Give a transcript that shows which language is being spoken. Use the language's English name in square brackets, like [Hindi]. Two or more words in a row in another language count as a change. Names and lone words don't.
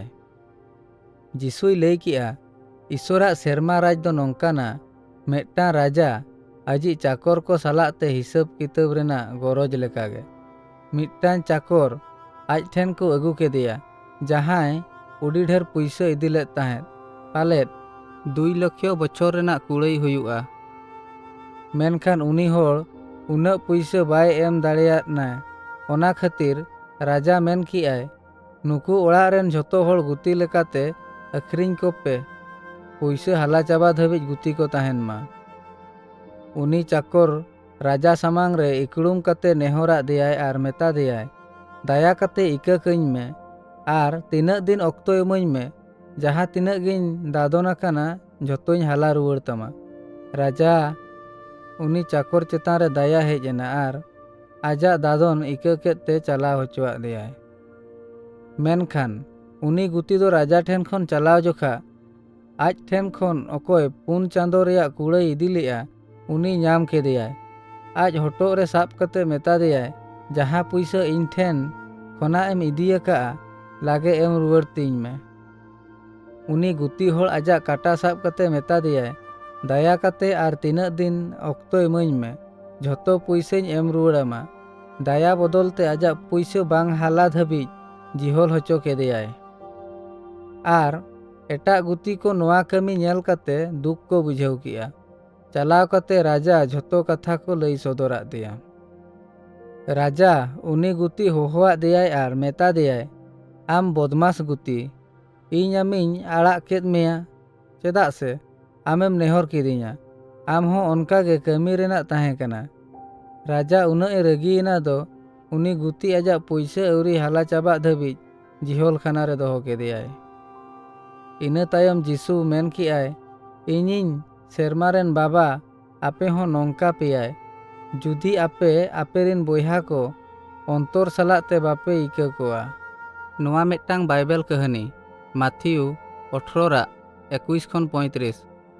[Santali] जिसुई लई किआ ईश्वराग सेरमा राज दो नोंकाना मिदटांग राजा आजी चाकर को सालाते हिसाब किताब रेना गरज लेकागे। मिदटांग चाकर आज ठेन को अगू केदेया जहां उडी ढेर पुइसा इदी लेद ताहें, पालेद 2 लाख बछर रेना कुड़ाई हुयुआ। मेनखान उनी होड़ उना पुइसा बाय एम दाड़ेयादना। ओना खातिर राजा मेन किआय नुकु ओड़ाग रेन झोतो होड़ गुती लेकाते अखरिंग कोपे, पुइसा हाला चाबा धाबिज गुती को ताहेन मा। उनी चाकर राजा सामांग रे इकड़ुम कते नेहरा देयाय आर मेता देयाय दाया कते इका कईं में आर तीना दिन ऑक्तो एमोኝ में जहाँ तीना गिन दादोना काना झोतोኝ हाला रुवाड़ तमा। राजा उनी चाकर चेतान रे दाया हेज एना आर आजा दादन इका केते चलाव होचोआ देयाय। मेनखान उनी गुती दो राजा ठेन खन चलाव जोखा आज ठेन खन अकोय 4 चांदो रेया कुड़ाई इदी लेआ उनी नाम केदेयाय। आज हटो रे साब कते मेता देयाय जहाँ पुइसा इन ठेन खना एम इदियाका लागे एम रुवाड़ तीन में। उनी गुती होड़ आजा काटा साब कते मेता देयाय दाया कते आर तीना दिन ऑक्तो एमोኝ में झोतो पुइसाñ एम रुवाड़ामा। दाया बदलते आजा पुइसा बांग हाला धाबिज जिहल होचो केदेयाय। आर एटा गुती को नोआ कमी नेल कते दुख को बुझाव किया। चलाव कते राजा झोतो कथा को लई सदरा दिया। राजा उनी गुती होहोआ देयाय आर मेता देयाय आम बदमाश गुती इन आमिñ आड़ा केद मेया चेदा से आमेम नेहर किदिñा आम हो उनका गे कमी रेना ताहें कना। राजा उना ए रगियना दो उनी गुती आजा पुइसा अवरी हाला चाबा धाबिज जिहल खाना रे दोहो केदेयाय। इना तायम जिसु मेन किआय इनिñ सेरमा रेन बाबा आपे हो नोंका पेयाय जुदी आपे आपेरिन बयहा को अंतर सालाते बापे इका कोआ। नोआ मिदटांग बाइबेल कहानी माथियु 18 21 खन 35।